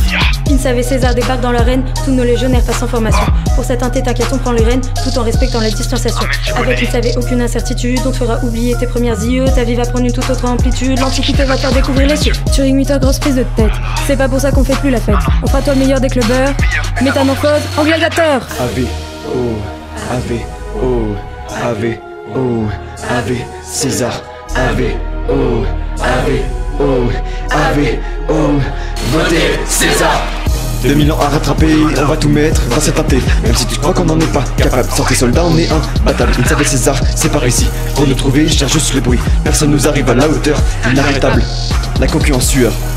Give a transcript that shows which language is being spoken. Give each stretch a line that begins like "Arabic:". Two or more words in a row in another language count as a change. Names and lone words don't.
French: Insav et César débarquent dans l'arène, tous nos légionnaires passent en formation. Pour cette inté, t'inquiète, on prend les rênes, tout en respectant la distanciation. Avec Insav et aucune incertitude, on te fera oublier tes premières yeux, ta vie va prendre une toute autre amplitude, l'antiquité va te faire découvrir les cieux. Turing 8h, grosse prise de tête, c'est pas pour ça qu'on fait plus la fête. On fera toi le meilleur des clubbeurs, métamorphose en gladiateur.
Latin: Ave, oh, Ave, oh, Ave, oh, Ave, César, Ave, oh, Ave, oh, Ave,
French: oh, votez César. 2000 ans à rattraper, on va tout mettre dans cette tâté. Même si tu crois qu'on n'en est pas capable, sans tes soldats on est imbattable. Il s'appelle César, c'est par ici. Pour nous trouver, je cherche juste le bruit. Personne nous arrive à la hauteur, inarrêtable. La coquille en sueur.